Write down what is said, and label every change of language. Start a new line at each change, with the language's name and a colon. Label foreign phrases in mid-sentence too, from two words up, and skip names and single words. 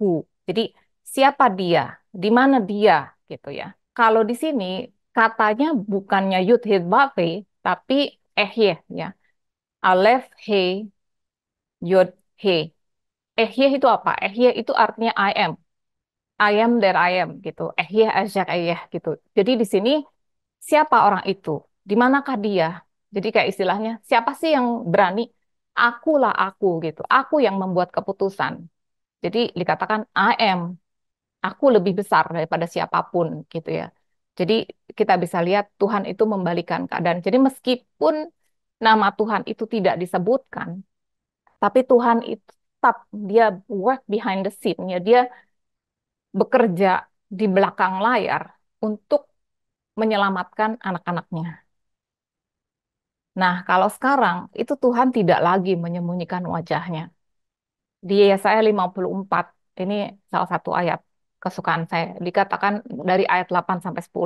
Indonesian: Jadi siapa dia? Di mana dia? Gitu ya. Kalau di sini katanya bukannya
Hebrew: יוד הא ואו הא,
Indonesian: tapi Ehyeh ya.
Hebrew: אלף הא יוד הא.
Indonesian: Ehyeh itu apa? Ehyeh itu artinya
English: I am. I am there I am gitu.
Hebrew: אהיה אשר אהיה
English: gitu.
Indonesian: Jadi di sini siapa orang itu? Di manakah dia? Jadi kayak istilahnya siapa sih yang berani? Akulah aku gitu. Aku yang membuat keputusan. Jadi dikatakan
English: I am.
Indonesian: Aku lebih besar daripada siapapun gitu ya. Jadi kita bisa lihat Tuhan itu membalikan keadaan. Jadi meskipun nama Tuhan itu tidak disebutkan, tapi Tuhan itu tetap dia
English: work behind the scene
Indonesian: ya. Dia bekerja di belakang layar untuk menyelamatkan anak-anaknya. Nah, kalau sekarang itu Tuhan tidak lagi menyembunyikan wajahnya. Di Yesaya 54, ini salah satu ayat kesukaan saya, dikatakan dari ayat 8 sampai 10.